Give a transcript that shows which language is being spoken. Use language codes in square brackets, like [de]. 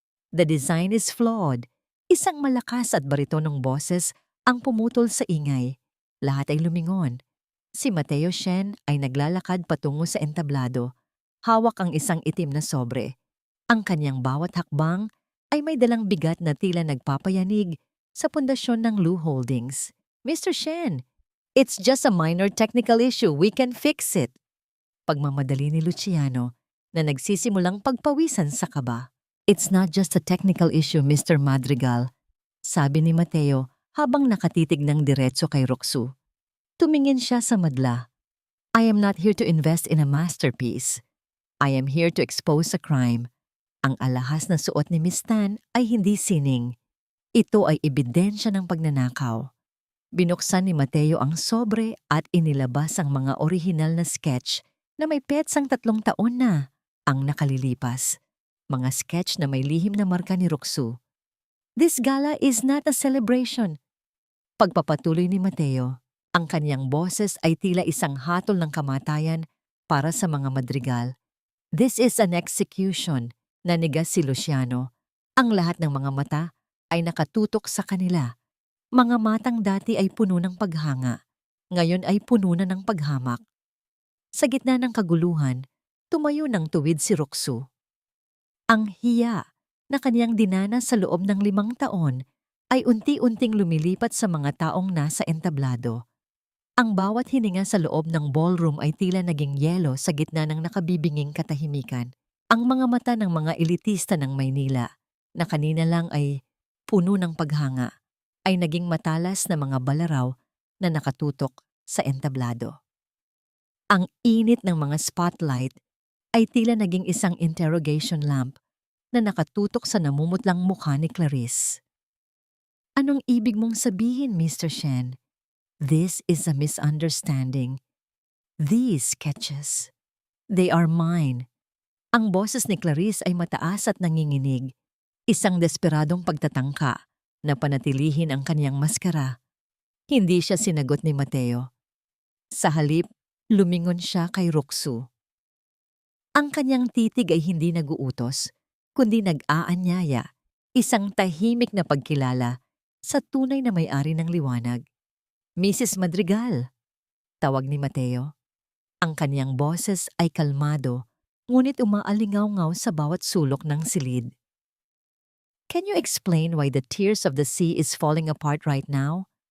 [en] The design is flawed. [tl] Isang malakas at baritonong boses ang pumutol sa ingay. Lahat ay lumingon. Si Mateo Shen ay naglalakad patungo sa entablado. Hawak ang isang itim na sobre. Ang kanyang bawat hakbang ay may dalang bigat na tila nagpapayanig sa pundasyon ng Blue Holdings. [en] Mr. Shen, it's just a minor technical issue. We can fix it. [tl] Pagmamadali ni Luciano na nagsisimulang pagpawisan sa kaba. [en] It's not just a technical issue, Mr. Madrigal, [tl] sabi ni Mateo habang nakatitig ng diretso kay Roxu. Tumingin siya sa madla. [en] I am not here to invest in a masterpiece. I am here to expose a crime. [tl] Ang alahas na suot ni Miss Tan ay hindi sining. Ito ay ebidensya ng pagnanakaw. Binuksan ni Mateo ang sobre at inilabas ang mga orihinal na sketch na may petsang 3 taon na ang nakalilipas. Mga sketch na may lihim na marka ni Roxu. [en] This gala is not a celebration. [tl] Pagpapatuloy ni Mateo, ang kanyang boses ay tila isang hatol ng kamatayan para sa mga madrigal. [en] This is an execution, [tl] nanigas si Luciano. Ang lahat ng mga mata ay nakatutok sa kanila. Mga matang dati ay puno ng paghanga, ngayon ay puno na ng paghamak. Sa gitna ng kaguluhan, tumayo ng tuwid si Roxu. Ang hiya na kaniyang dinanas sa loob ng 5 taon ay unti-unting lumilipat sa mga taong nasa entablado. Ang bawat hininga sa loob ng ballroom ay tila naging yelo sa gitna ng nakabibinging katahimikan. Ang mga mata ng mga elitista ng Maynila, na kanina lang ay puno ng paghanga, ay naging matalas na mga balaraw na nakatutok sa entablado. Ang init ng mga spotlight ay tila naging isang interrogation lamp na nakatutok sa namumutlang mukha ni Clarice. Anong ibig mong sabihin, Mr. Shen? [en] This is a misunderstanding. These sketches, they are mine. [tl] Ang boses ni Clarice ay mataas at nanginginig, isang desperadong pagtatangka na panatilihin ang kaniyang maskara. Hindi siya sinagot ni Mateo. Sa halip, lumingon siya kay Roxu. Ang kanyang titig ay hindi naguutos, kundi nag-aanyaya, isang tahimik na pagkilala sa tunay na may-ari ng liwanag. Mrs. Madrigal, tawag ni Mateo. Ang kaniyang boses ay kalmado, ngunit umaalingaw-ngaw sa bawat sulok ng silid. [en] Can you explain why the tears of the sea is falling apart right now?